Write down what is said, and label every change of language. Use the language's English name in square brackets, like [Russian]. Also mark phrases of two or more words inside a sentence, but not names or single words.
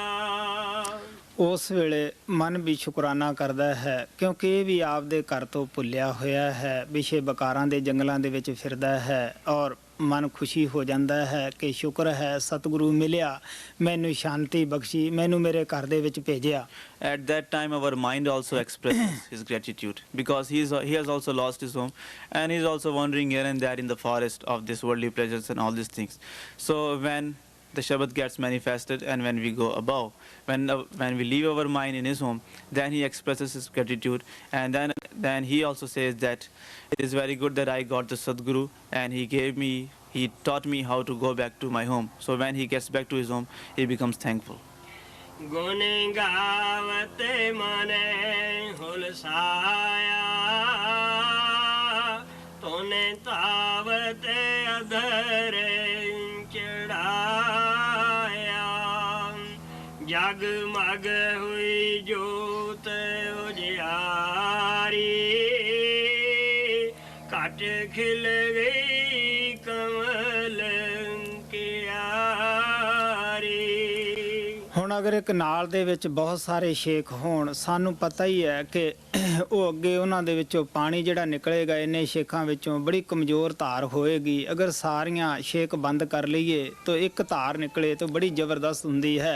[Punjabi] ਉਸ ਵੇਲੇ ਮਨ ਵੀ ਸ਼ੁਕਰਾਨਾ ਕਰਦਾ ਹੈ ਕਿਉਂਕਿ ਇਹ ਵੀ ਆਪਦੇ ਘਰ ਤੋਂ ਭੁੱਲਿਆ ਹੋਇਆ ਹੈ, ਵਿਸ਼ੇ ਬਕਾਰਾਂ ਦੇ ਜੰਗਲਾਂ ਦੇ ਵਿੱਚ ਫਿਰਦਾ ਹੈ ਔਰ ਮਨ ਖੁਸ਼ੀ ਹੋ ਜਾਂਦਾ ਹੈ ਕਿ ਸ਼ੁਕਰ ਹੈ ਸਤਿਗੁਰੂ ਮਿਲਿਆ, ਮੈਨੂੰ ਸ਼ਾਂਤੀ ਬਖਸ਼ੀ, ਮੈਨੂੰ ਮੇਰੇ ਘਰ ਦੇ ਵਿੱਚ ਭੇਜਿਆ। [English] At that time our mind also expresses his gratitude because he has also lost his home, and he is also wandering here and there in the forest of this worldly pleasures and all these things. So when the Shabad gets manifested and when we go above, when we leave our mind in his home, then he expresses his gratitude, and then he also says that it is very good that I got the Sadguru and he taught me how to go back to my home. So when he gets back to his home, he becomes thankful. [Hindi] गुण गावत मन हुलसाया तूने तावत अधर चढ़ाया जगमग हुई जोत उजियारी घट खिल गई कमल कियारी। [Punjabi] ਹੁਣ ਅਗਰ ਇੱਕ ਨਾਲ ਦੇ ਵਿੱਚ ਬਹੁਤ ਸਾਰੇ ਛੇਕ ਹੋਣ, ਸਾਨੂੰ ਪਤਾ ਹੀ ਹੈ ਕਿ ਉਹ ਅੱਗੇ ਉਹਨਾਂ ਦੇ ਵਿੱਚੋਂ ਪਾਣੀ ਜਿਹੜਾ ਨਿਕਲੇਗਾ ਇੰਨੇ ਛੇਕਾਂ ਵਿੱਚੋਂ ਬੜੀ ਕਮਜ਼ੋਰ ਧਾਰ ਹੋਏਗੀ। ਅਗਰ ਸਾਰੀਆਂ ਛੇਕ ਬੰਦ ਕਰ ਲਈਏ ਤਾਂ ਇੱਕ ਧਾਰ ਨਿਕਲੇ ਤਾਂ ਬੜੀ ਜ਼ਬਰਦਸਤ ਹੁੰਦੀ ਹੈ।